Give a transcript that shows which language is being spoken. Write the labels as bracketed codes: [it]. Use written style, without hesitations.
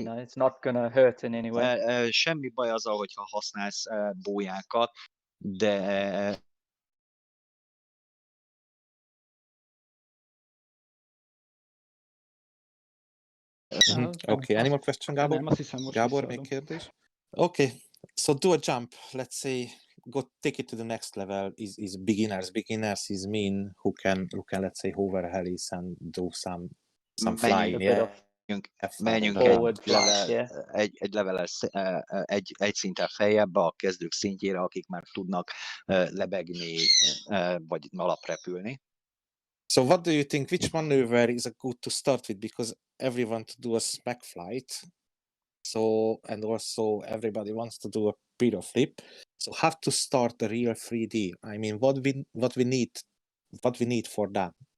[en] You know, it's not gonna hurt in any way. [hu] Semmi baj azzal, hogyha használsz bójákat, de [en] Okay, any more question, Gábor? [hu] Nem, azt hiszem, most Gábor, még kérdés? [en] Okay, so do a jump. Let's say go take it to the next level. Is beginners. Beginners is mean who can let's say hover helis and do some flying. [hu] Menjünk [en] forward flight, [hu] egy level, egy szinten feljebb a kezdők szintjére, akik már tudnak lebegni vagy alaprepülni. [en] So what do you think, which maneuver is a good to start with? Because everyone to do a smack flight, so, and also everybody wants to do a piro flip, so have to start a real 3D. I mean, what we need for that?